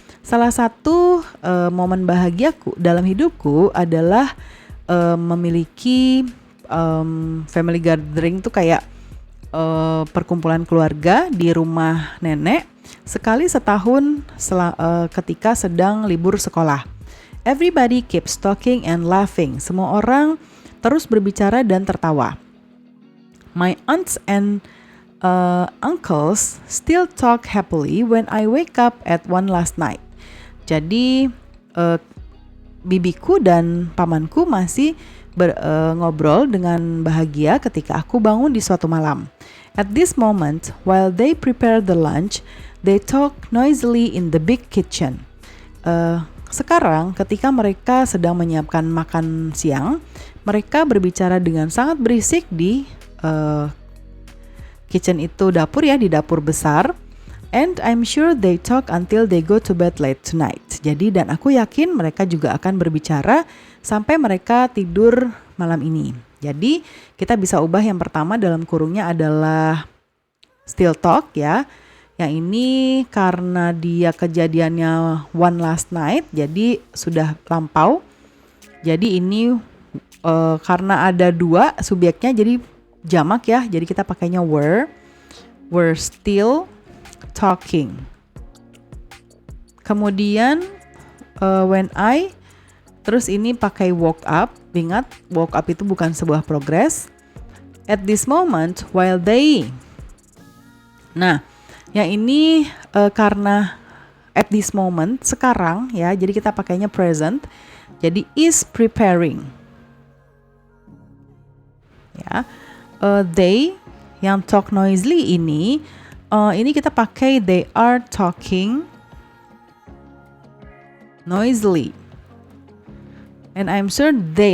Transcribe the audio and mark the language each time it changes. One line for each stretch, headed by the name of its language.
Indonesian: Salah satu momen bahagiaku dalam hidupku adalah memiliki family gathering tuh kayak perkumpulan keluarga di rumah nenek sekali setahun ketika sedang libur sekolah.
English: Everybody keeps talking and laughing.
Indonesian: Semua orang terus berbicara dan tertawa.
English: My aunts and Uncles still talk happily when I wake up at 1 last night.
Indonesian: Jadi bibiku dan pamanku masih ngobrol dengan bahagia ketika aku bangun di suatu malam.
English: At this moment, while they prepare the lunch, they talk noisily in the big kitchen.
Indonesian: Sekarang, ketika mereka sedang menyiapkan makan siang, mereka berbicara dengan sangat berisik di kitchen itu dapur ya, di dapur besar.
English: And I'm sure they talk until they go to bed late tonight.
Indonesian: Jadi dan aku yakin mereka juga akan berbicara sampai mereka tidur malam ini. Jadi kita bisa ubah yang pertama dalam kurungnya adalah
English: still talk
Indonesian: ya. Yang ini karena dia kejadiannya
English: one last night,
Indonesian: jadi sudah lampau. Jadi ini karena ada dua subjeknya jadi jamak ya. Jadi kita pakainya
English: were still talking.
Indonesian: Kemudian
English: when I,
Indonesian: terus ini pakai
English: woke up.
Indonesian: Ingat,
English: woke up
Indonesian: itu bukan sebuah progress.
English: At this moment while they.
Indonesian: Nah, yang ini karena
English: at this moment
Indonesian: sekarang ya, jadi kita pakainya present.
English: Jadi is preparing. Ya, they yang talk noisily
Indonesian: ini kita pakai
English: they are talking noisily. And I'm sure they.